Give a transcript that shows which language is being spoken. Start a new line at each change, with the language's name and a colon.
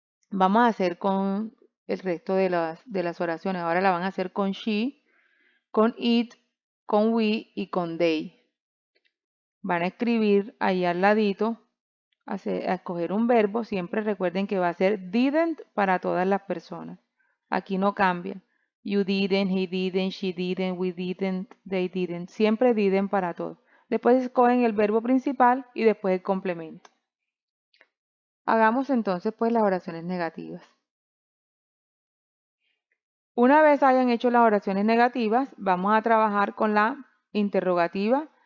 Spanish: Vamos a hacer con el resto de las oraciones. Ahora la van a hacer con she, con it, con we y con they. Van a escribir ahí al ladito, a escoger un verbo. Siempre recuerden que va a ser didn't para todas las personas. Aquí no cambia.
English: You didn't, he didn't, she didn't, we didn't, they didn't.
Spanish: Siempre didn't para todo. Después escogen el verbo principal y después el complemento. Hagamos entonces pues las oraciones negativas. Una vez hayan hecho las oraciones negativas, vamos a trabajar con la interrogativa.